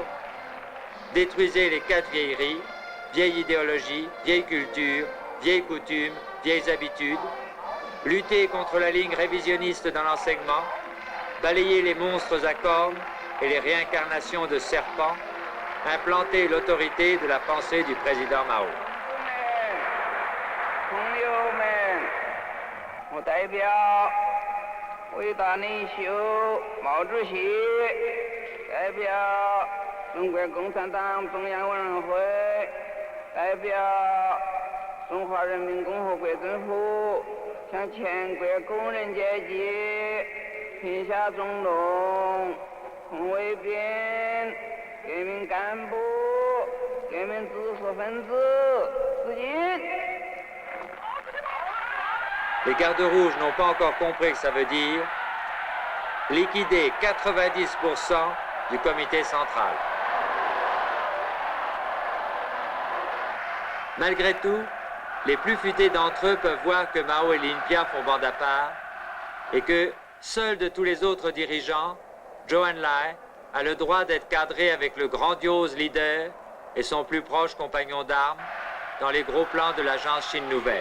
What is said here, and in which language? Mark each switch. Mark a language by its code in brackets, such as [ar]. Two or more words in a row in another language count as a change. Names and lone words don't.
[fr] Détruisez les 4 vieilleries, vieille idéologie, vieille culture, vieilles coutumes, vieilles habitudes, lutter contre la ligne révisionniste dans l'enseignement, balayer les monstres à cornes et les réincarnations de serpents, implanter l'autorité de la pensée du président Mao. [zh] 朋友们，我代表伟大领袖毛主席，代表中国共产党中央委员会，代表中华人民共和国政府，向全国工人阶级、贫下中农、红卫兵、革命干部、革命知识分子致敬。 [fr] Les gardes rouges n'ont pas encore compris que ça veut dire liquider 90% du comité central. Malgré tout, les plus futés d'entre eux peuvent voir que Mao et Lin Pia font bande à part et que seul de tous les autres dirigeants, Zhou Enlai a le droit d'être cadré avec le grandiose leader et son plus proche compagnon d'armes dans les gros plans de l'agence Chine Nouvelle.